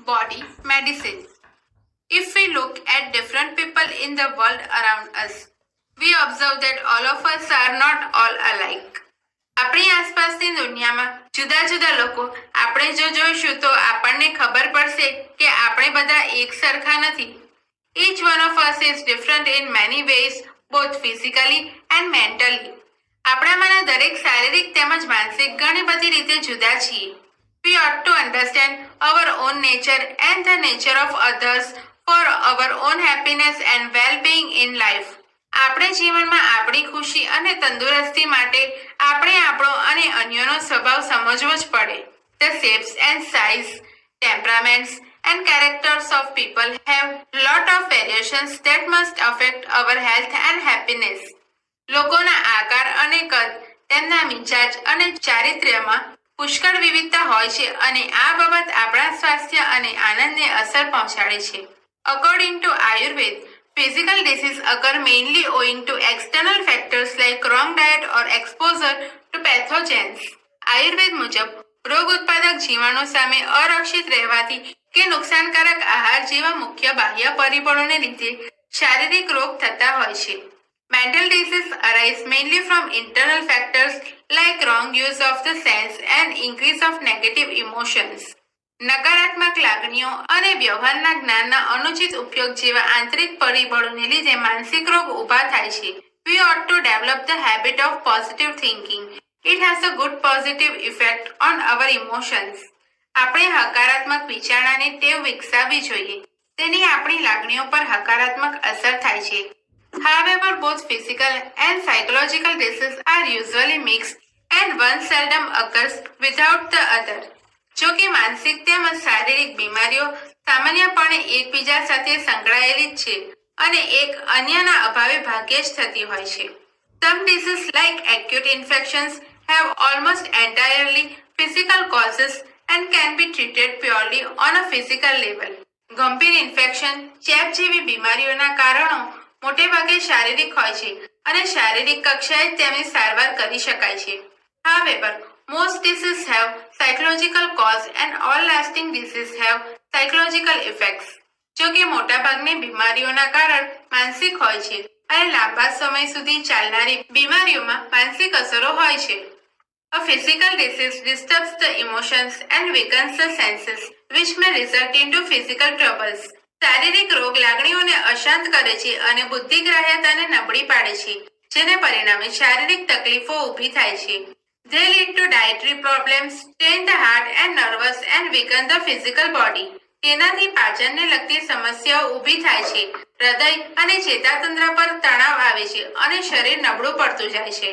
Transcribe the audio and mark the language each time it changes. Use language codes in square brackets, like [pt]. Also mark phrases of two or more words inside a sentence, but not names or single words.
[en] body medicine. If we look at different people in the world around us, we observe that all of us are not all alike. [gu] આપણી આસપાસની દુનિયામાં જુદા જુદા લોકો આપણે જો જોઈશું તો આપણને ખબર પડશે કે આપણે બધા એક સરખા નથી. [en] Each one of us is different in many ways, both physically and mentally. [gu] આપણામાંના દરેક શારીરિક તેમજ માનસિક ઘણી બધી રીતે જુદા છીએ. [en] We ought to understand our own nature and the nature of others for our own happiness and well-being in life. [gu] આપણે જીવનમાં આપણી ખુશી અને તંદુરસ્તી માટે આપણે આપણો અને અન્યનો સ્વભાવ સમજવો જ પડે. [en] The shapes and size, temperaments and characters of people have lot of variations that must affect our health and happiness. [gu] લોકોના આકાર અને કદ, તેમના મિજાજ અને ચારિત્ર્યમાં પુષ્કળ વિવિધતા હોય છે અને આ બાબત આપણા સ્વાસ્થ્ય અને આનંદને અસર પહોંચાડે છે. [en] According to Ayurveda, physical diseases occur mainly owing to external factors like wrong diet or exposure to pathogens. [gu] આયુર્વેદ મુજબ રોગ ઉત્પાદક જીવાણુ સામે અરક્ષિત રહેવાથી કે નુકસાનકારક આહાર જેવા મુખ્ય બાહ્ય પરિબળોને લીધે શારીરિક રોગ થતા હોય છે. [en] Mental diseases arise mainly from internal factors like wrong use of the sense and increase of negative emotions. [gu] નકારાત્મક લાગણીઓ અને વ્યવહારના જ્ઞાનના અનુચિત ઉપયોગ જેવા આંતરિક પરિબળોને લીધે માનસિક રોગ ઊભા થાય છે. [en] We ought to develop the habit of positive thinking. It has a good positive effect on our emotions. [gu] આપણે હકારાત્મક વિચારણાની ટેવ વિકસાવવી જોઈએ. તેની આપણી લાગણીઓ પર હકારાત્મક અસર થાય છે. [en] However, both physical and psychological diseases are usually mixed and one seldom occurs without the other. [gu] જો કે માનસિક તેમજ શારીરિક બીમારીઓ સામાન્યપણે એકબીજા સાથે સંકળાયેલી જ છે અને એક અન્યના અભાવે ભાગ્યે જ થતી હોય છે. [en] Some diseases like acute infections have almost entirely physical causes and can be treated purely on a physical level. [gu] ગંભીર ઇન્ફેક્શન, ચેપ જેવી બીમારીઓના કારણો મોટે ભાગે શારીરિક હોય છે અને શારીરિક કક્ષાએ તેમની સારવાર કરી શકાય છે. [en] However, most diseases have psychological cause and all lasting diseases have psychological effects. [gu] જો કે મોટાભાગની બીમારીઓના કારણ માનસિક હોય છે અને લાંબા સમય સુધી ચાલનારી બીમારીઓમાં માનસિક અસરો હોય છે. [en] A physical disease disturbs the emotions and weakens the senses, which may result into physical troubles. [gu] શારીરિક રોગ લાગણીઓને અશાંત કરે છે અને બુદ્ધિગ્રાહ્યતાને નબળી પાડે છે, જેને પરિણામે શારીરિક તકલીફો ઊભી થાય છે. [en] They lead to dietary problems, strain the heart and nerves and weaken the physical body. [gu] તેનાથી પાચનને લગતી સમસ્યાઓ ઊભી થાય છે, હૃદય અને ચેતાતંત્ર પર તણાવ આવે છે અને શરીર નબળું પડતું જાય છે.